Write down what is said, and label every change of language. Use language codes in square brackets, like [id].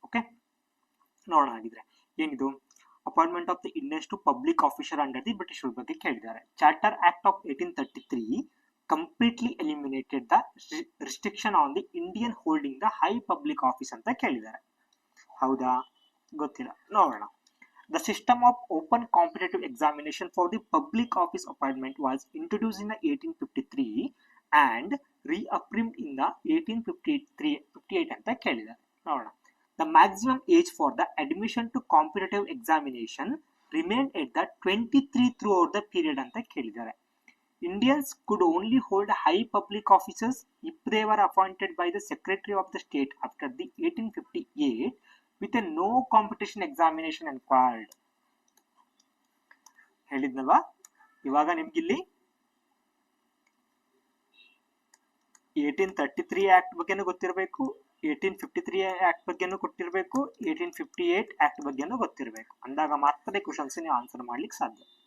[en] okay, [kn] ನೋಡೋಣ ಹಾಗಿದ್ರೆ ಏನಿದು [en] appointment of the Indians to public officer under the British rule [kn] ಬಗ್ಗೆ ಕೇಳಿದ್ದಾರೆ. [en] charter act of 1833 completely eliminated the restriction on the Indian holding the high public office [kn] ಅಂತ ಕೇಳಿದ್ದಾರೆ. ಹೌದಾ? ಗೊತ್ತಿಲ್ಲ, ನೋಡೋಣ. [en] The system of open competitive examination for the public office appointment was introduced in the 1853 and reaffirmed in the 1858 [kn] ಅಂತ ಕೇಳಿದ್ದಾರೆ. ನೋಡೋಣ. [en] The maximum age for the admission to competitive examination remained at the 23 throughout the period [kn] ಅಂತ ಕೇಳಿದ್ದಾರೆ. [en] Indians could only hold high public offices if they were appointed by the Secretary of the State after the 1858 with a no competition examination required. [kn] ಹೇಳಿದ್ನಲ್ವಾ? ಇವಾಗ ನಿಮ್ಗಿಲ್ಲಿ 1833 act ಬಗ್ಗೆನೂ ಗೊತ್ತಿರಬೇಕು, 1853 act ಬಗ್ಗೆನೂ ಗೊತ್ತಿರಬೇಕು, 1858 act ಬಗ್ಗೆನೂ ಗೊತ್ತಿರಬೇಕು. ಅಂದಾಗ ಮಾತ್ರ ಕ್ವಶನ್ಸ್ ನೀವು ಆನ್ಸರ್ ಮಾಡ್ಲಿಕ್ಕೆ ಸಾಧ್ಯ.